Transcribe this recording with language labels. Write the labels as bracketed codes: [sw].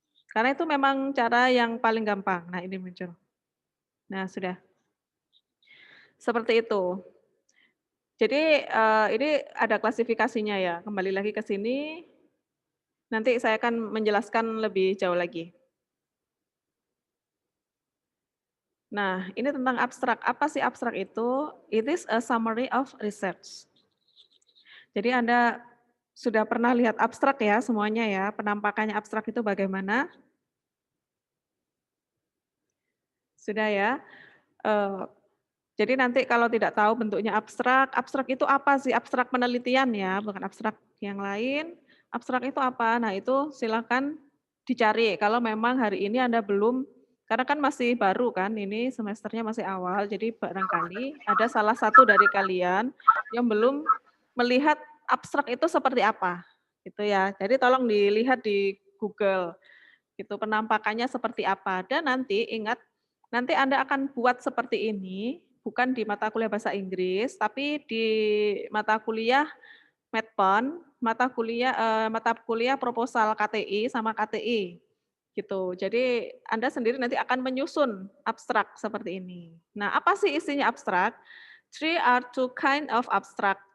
[id] Karena itu memang cara yang paling gampang. Nah ini muncul. Nah sudah, seperti itu. Jadi, ini ada klasifikasinya ya, kembali lagi ke sini, nanti saya akan menjelaskan lebih jauh lagi. Nah, ini tentang abstrak. Apa sih abstrak itu? [en] It is a summary of research. [id] Jadi Anda sudah pernah lihat abstrak ya semuanya ya, penampakannya abstrak itu bagaimana? Sudah ya? Eee, jadi nanti kalau tidak tahu bentuknya abstrak, abstrak itu apa sih? Abstrak penelitian ya, bukan abstrak yang lain. Abstrak itu apa? Nah itu silakan dicari kalau memang hari ini Anda belum karena kan masih baru kan, ini semesternya masih awal, jadi barangkali ada salah satu dari kalian yang belum melihat abstrak itu seperti apa, gitu ya. Jadi tolong dilihat di Google, gitu, penampakannya seperti apa. Dan nanti ingat, nanti Anda akan buat seperti ini, bukan di mata kuliah bahasa Inggris, tapi di mata kuliah Medpon, mata kuliah proposal KTI sama KTI, gitu. Jadi Anda sendiri nanti akan menyusun abstrak seperti ini. Nah, apa sih isinya abstrak? [en] Three are two kind of abstract.